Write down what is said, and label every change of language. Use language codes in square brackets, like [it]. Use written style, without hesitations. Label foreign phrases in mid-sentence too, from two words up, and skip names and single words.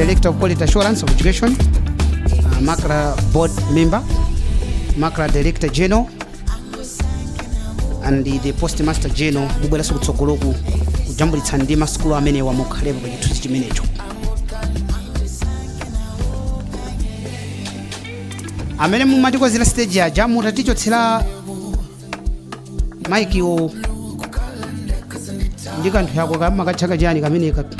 [en] Director of Quality Assurance of Education, MACRA Board Member, MACRA Director General, and the Postmaster General [ny] mubweraso kutsogoloku kujambulitsa ndi masukulu amene wamukhalepo pa chithunzi chimenecho. Amene mumatikozera stage aja mutatichotsera maikiwo ndi kanthu yako kama kachaka chani kameneka.